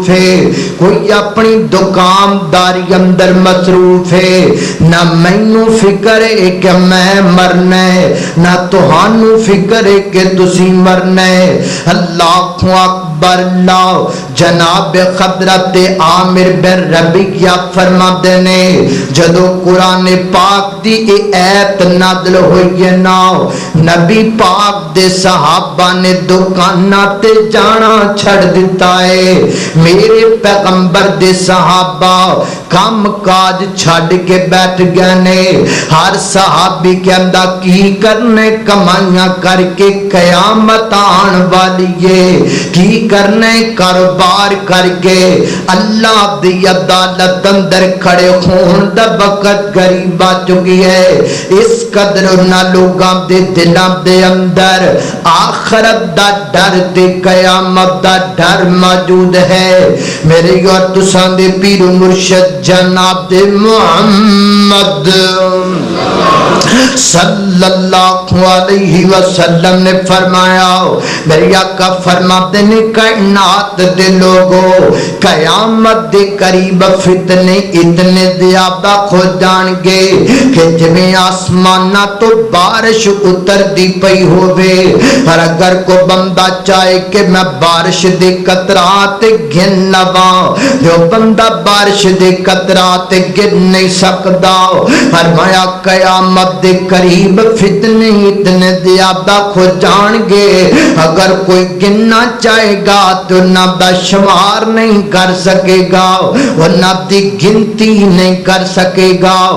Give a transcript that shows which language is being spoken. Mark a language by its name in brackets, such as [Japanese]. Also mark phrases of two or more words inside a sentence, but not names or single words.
[Punjabi] ہے کوئی اپنی دکانداری اندر مصروف ہے نہ مینوں فکر ہے کہ میں مرنا ہے نہ تہانوں فکر ہے کہ تسی مرنا ہے [Arabic] اللہ اکبر [Punjabi] اللہ جناب حضرت عامر بن ربیعہ فرماتے نے جدو قرآن پاک دی ایت نازل ہوئی ہے نا نبی پاک دے صحابہ نے دکانہ تے جانا چھڑ دیتا ہے میرے پیغمبر دے صحابہ کام کاج چھڑ کے بیٹھ گئے نے ہر صحابی کے اندر کی کرنے کمائیاں کر کے قیامت آن والی ہے کی کرنے کاروبار کر کے اللہ دی عدالت اندر کھڑے خون دا وقت قریب آ چکی ہے اس قدر نہ لوگاں دے دلاں دے اندر آخرت دا ڈر تے قیامت دا ڈر موجود ہے میرے اور تساں دے پیر مرشد جناب دے محمد [Arabic] صلی اللہ علیہ وسلم [Punjabi] نے فرمایا میرے آقا فرماتے نے کائنات دے لوگوں قیامت دے قریب فتنے اتنے زیادہ کھو جان گے کہ جویں آسمانہ تو بارش اتر دی پئی ہوئے اور اگر کو بندہ چاہے کہ میں بارش دے قطرات گن لواں جو بندہ بارش دے قطرات گن نہیں سکدا فرمایا قیامت دے قریب فتنے اتنے زیادہ کھو جان گے اگر کوئی گننا چاہے گا تو نہ دا شمار نہیں کر سکے گا وہ نہ دی گنتی نہیں کر سکے گا